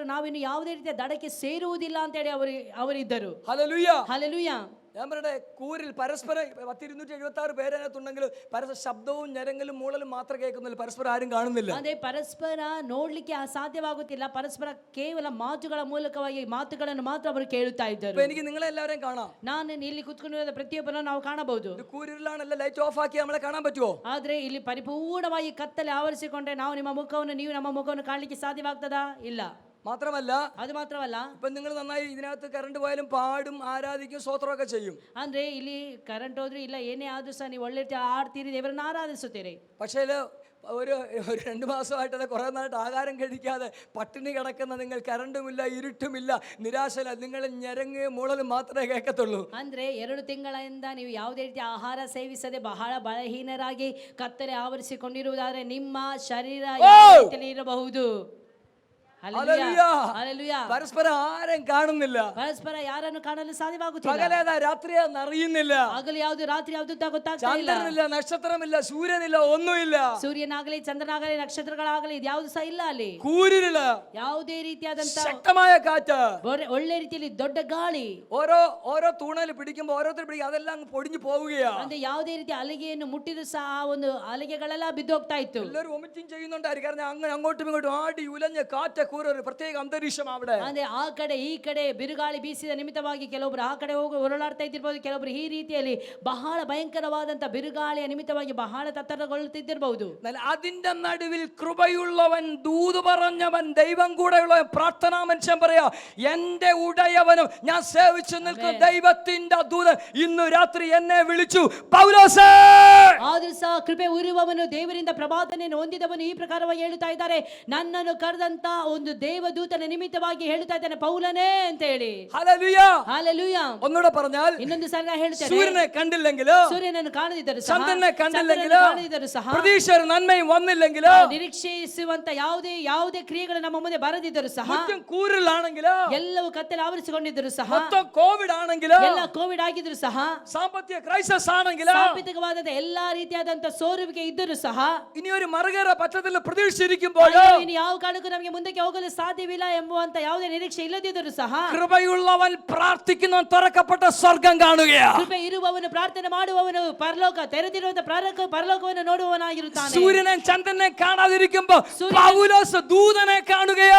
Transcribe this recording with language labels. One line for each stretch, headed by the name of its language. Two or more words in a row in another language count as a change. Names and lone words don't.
Kannada: ನಾವಿನ್ನು ಯಾವುದೇ ರೀತಿಯ ದಡಕ್ಕೆ ಸೇರುವುದಿಲ್ಲ ಅಂತ ಹೇಳಿ ಅವರಿದ್ದರು.
Malayalam: ഹല്ലേലൂയ.
Kannada: ಹಲ್ಲೆಲೂಯಾ.
Malayalam: ഞാൻ പറയട്ടെ, കൂരിൽ പരസ്പരം 276 പേരതിനകത്തുണ്ടെങ്കിൽ ശബ്ദവും ഞരങ്ങലും മൂളലും മാത്രം കേൾക്കുന്നില്ല, പരസ്പരം ആരും കാണുന്നില്ല.
Kannada: ಅದೇ ಪರಸ್ಪರ ನೋಡ್ಲಿಕ್ಕೆ ಸಾಧ್ಯವಾಗುತ್ತಿಲ್ಲ. ಪರಸ್ಪರ ಕೇವಲ ಮಾತುಗಳ ಮೂಲಕವಾಗಿ ಮಾತುಗಳನ್ನು ಮಾತ್ರ ಅವರು ಕೇಳುತ್ತಾ ಇದ್ದರು.
Malayalam: എനിക്ക് നിങ്ങളെ എല്ലാവരെയും കാണാം.
Kannada: ನಾನು ಇಲ್ಲಿ ಕುತ್ಕೊಂಡಿರುವ ಪ್ರತಿಯೊಬ್ಬರನ್ನು ನಾವು ಕಾಣಬಹುದು.
Malayalam: കൂരിലാണല്ല
English: light off
Malayalam: ആക്കി നമ്മളെ കാണാൻ പറ്റുമോ?
Kannada: ಆದ್ರೆ ಇಲ್ಲಿ ಪರಿಪೂರ್ಣವಾಗಿ ಕತ್ತಲೆ ಆವರಿಸಿಕೊಂಡ್ರೆ ನಾವು ನಿಮ್ಮ ಮುಖವನ್ನು ನೀವು ನಮ್ಮ ಮುಖವನ್ನು ಕಾಣಲಿಕ್ಕೆ ಸಾಧ್ಯವಾಗ್ತದಾ? ಇಲ್ಲ.
Malayalam: മാത്രമല്ല,
Kannada: ಅದು ಮಾತ್ರವಲ್ಲ,
Malayalam: ഇപ്പൊ നിങ്ങൾ നന്നായി ഇതിനകത്ത് കറണ്ട് പോയാലും പാടും ആരാധിക്കും സ്തോത്രമൊക്കെ ചെയ്യും.
Kannada: ಅಂದ್ರೆ ಇಲ್ಲಿ ಕರೆಂಟ್ ಹೋದ್ರೂ ಇಲ್ಲ ಏನೇ ಆದ್ರೂ ಸಹ ನೀವು ಒಳ್ಳೆ ರೀತಿ ಆಡ್ತೀರಿ, ದೇವರನ್ನ ಆರಾಧಿಸುತ್ತೀರಿ.
Malayalam: പക്ഷേ ഒരു 2 മാസമായിട്ട് കുറെ നാളായിട്ട് ആഹാരം കഴിക്കാതെ പട്ടിണി കിടക്കുന്ന നിങ്ങൾ, കറണ്ടുമില്ല, ഇരുട്ടുമില്ല, നിരാശയില്ല, നിങ്ങൾ ഞരങ്ങ് മൂളലും മാത്രമേ കേൾക്കത്തുള്ളൂ.
Kannada: ಅಂದ್ರೆ 2 ತಿಂಗಳಿಂದ ನೀವು ಯಾವುದೇ ರೀತಿ ಆಹಾರ ಸೇವಿಸದೆ ಬಹಳ ಬಲಹೀನರಾಗಿ ಕತ್ತಲೆ ಆವರಿಸಿಕೊಂಡಿರುವುದಾದ್ರೆ ನಿಮ್ಮ ಶರೀರ ಯಾವ ರೀತಿಯಲ್ಲಿ ಇರಬಹುದು.
Malayalam: പരസ്പരം ആരും കാണുന്നില്ല.
Kannada: ಪರಸ್ಪರ ಯಾರನ್ನು ಕಾಣಲು ಸಾಧ್ಯವಾಗುತ್ತಿಲ್ಲ.
Malayalam: പകലേതാ രാത്രിയാന്ന് അറിയുന്നില്ല.
Kannada: ಹಗಲು ಯಾವುದು ರಾತ್ರಿ ಯಾವುದು ಅಂತ ಗೊತ್ತಾಗ್ತಾ ಇಲ್ಲ.
Malayalam: ചന്ദ്രനില്ല, നക്ഷത്രമില്ല, സൂര്യനില്ല, ഒന്നുമില്ല.
Kannada: ಸೂರ್ಯನಾಗಲಿ ಚಂದ್ರನಾಗಲಿ ನಕ್ಷತ್ರಗಳಾಗಲಿ ಇದ್ಯಾವುದು ಸಹ ಇಲ್ಲ ಅಲ್ಲಿ.
Malayalam: കൂരില്ല.
Kannada: ಯಾವುದೇ ರೀತಿಯಾದಂತ
Malayalam: ശക്തമായ കാറ്റ്,
Kannada: ಒಳ್ಳೆ ರೀತಿಯಲ್ಲಿ ದೊಡ್ಡ ಗಾಳಿ,
Malayalam: ഓരോ തൂണല് പിടിക്കുമ്പോൾ ഓരോരുത്തർ പിടിക്കും, അതെല്ലാം അങ്ങ് പൊടിഞ്ഞു പോവുകയാ.
Kannada: ಅಂದ್ರೆ ಯಾವುದೇ ರೀತಿ ಅಲೆಗೆಯನ್ನು ಮುಟ್ಟಿದ್ರು ಸಹ ಆ ಒಂದು ಅಲೆಗೆಗಳೆಲ್ಲ ಬಿದ್ದು ಹೋಗ್ತಾ ಇತ್ತು.
Malayalam: എല്ലാവരും വൊമിറ്റിംഗ് ചെയ്യുന്നുണ്ടായിരിക്കും. കാരണം അങ്ങനെ അങ്ങോട്ടും ഇങ്ങോട്ടും ആടി ഉലഞ്ഞ കാറ്റ് കൂര ഒരു പ്രത്യേക അന്തരീക്ഷം അവിടെ.
Kannada: ಅಂದ್ರೆ ಆ ಕಡೆ ಈ ಕಡೆ ಬಿರುಗಾಳಿ ಬೀಸಿದ ನಿಮಿತ್ತವಾಗಿ ಕೆಲವೊಬ್ರು ಆ ಕಡೆ ಹೋಗಿ ಹೊರಳಾಡ್ತಾ ಇದ್ದಿರಬಹುದು, ಕೆಲವೊಬ್ರು ಈ ರೀತಿಯಲ್ಲಿ ಬಹಳ ಭಯಂಕರವಾದಂತ ಬಿರುಗಾಳಿಯ ನಿಮಿತ್ತವಾಗಿ ಬಹಳ ತತ್ತರಗೊಳ್ಳುತ್ತಿದ್ದಿರಬಹುದು.
Malayalam: അതിന്റെ നടുവിൽ കൃപയുള്ളവൻ, ദൂത് പറഞ്ഞവൻ, ദൈവം കൂടെയുള്ളവൻ, പ്രാർത്ഥനാ മനുഷ്യൻ പറയാ, എന്റെ ഉടയവനും ഞാൻ സേവിച്ചു നിൽക്കുന്ന ദൈവത്തിന്റെ ദൂതൻ ഇന്നു രാത്രി എന്നെ വിളിച്ചു, പൗലോസേ.
Kannada: ಆದ್ರೂ ಸಹ ಕೃಪೆ ಉರುವವನು, ದೇವರಿಂದ ಪ್ರವಾದನೆಯನ್ನು ಹೊಂದಿದವನು ಈ ಪ್ರಕಾರವಾಗಿ ಹೇಳುತ್ತಾ ಇದ್ದಾರೆ, ನನ್ನನ್ನು ಕರೆದಂತ ಒಂದು ದೇವದೂತನ ನಿಮಿತ್ತವಾಗಿ ಹೇಳುತ್ತಾ ಇದ್ದಾನೆ, ಪೌಲನೇ ಅಂತ ಹೇಳಿ.
Malayalam: ഹല്ലേലൂയ.
Kannada: ಹಲ್ಲೆಲೂಯಾ.
Malayalam: ഒന്നുകൂടെ പറഞ്ഞാൽ,
Kannada: ಇನ್ನೊಂದು ಸಾರಿ ನಾನು ಹೇಳ್ತೇನೆ,
Malayalam: സൂര്യനെ കണ്ടില്ലെങ്കിലോ,
Kannada: ಸೂರ್ಯನನ್ನು ಕಾಣದಿದ್ದರೂ ಸಹ,
Malayalam: ചന്ദ്രനെ കണ്ടില്ലെങ്കിലോ,
Kannada: ಸಹ,
Malayalam: പ്രതീക്ഷ നന്മയും വന്നില്ലെങ്കിലോ,
Kannada: ನಿರೀಕ್ಷಿಸುವಂತ ಯಾವುದೇ ಕ್ರಿಯೆಗಳು ನಮ್ಮ ಮುಂದೆ ಬರದಿದ್ದರೂ ಸಹ,
Malayalam: മൊത്തം കൂരിലാണെങ്കിലോ,
Kannada: ಎಲ್ಲವೂ ಕತ್ತಲೆ ಆವರಿಸಿಕೊಂಡಿದ್ದರೂ ಸಹ,
Malayalam: മൊത്തം കോവിഡ് ആണെങ്കിലോ,
Kannada: ಎಲ್ಲ ಕೋವಿಡ್ ಆಗಿದ್ರು ಸಹ,
Malayalam: സാമ്പത്തിക ക്രൈസിസ് ആണെങ്കിലോ,
Kannada: ಸಾಂಪತ್ತಿಕವಾದ ಎಲ್ಲಾ ರೀತಿಯಾದಂತ ಸೋರುವಿಕೆ ಇದ್ದರೂ ಸಹ,
Malayalam: ഇനി ഒരു മറുകര പറ്റത്തില്ല പ്രതീക്ഷിച്ചിരിക്കുമ്പോൾ,
Kannada: ಇನ್ನು ಯಾವ ಕಾರಣಕ್ಕೂ ನಮಗೆ ಮುಂದಕ್ಕೆ ಹೋಗಲು ಸಾಧ್ಯವಿಲ್ಲ ಎಂಬುವಂತ ಯಾವುದೇ ನಿರೀಕ್ಷೆ ಇಲ್ಲದಿದ್ದರೂ ಸಹ,
Malayalam: കൃപയുള്ളവൻ പ്രാർത്ഥിക്കുന്നവൻ തുറക്കപ്പെട്ട സ്വർഗം കാണുകയാ.
Kannada: ಕೃಪೆ ಇರುವವನು, ಪ್ರಾರ್ಥನೆ ಮಾಡುವವನು ಪರಲೋಕ ತೆರೆದಿರುವಂತ ಪರಲೋಕವನ್ನು ನೋಡುವವನಾಗಿರುತ್ತಾನೆ.
Malayalam: സൂര്യനെ ചന്ദ്രനെ കാണാതിരിക്കുമ്പോ പൗലോസ് ദൂതനെ കാണുകയോ.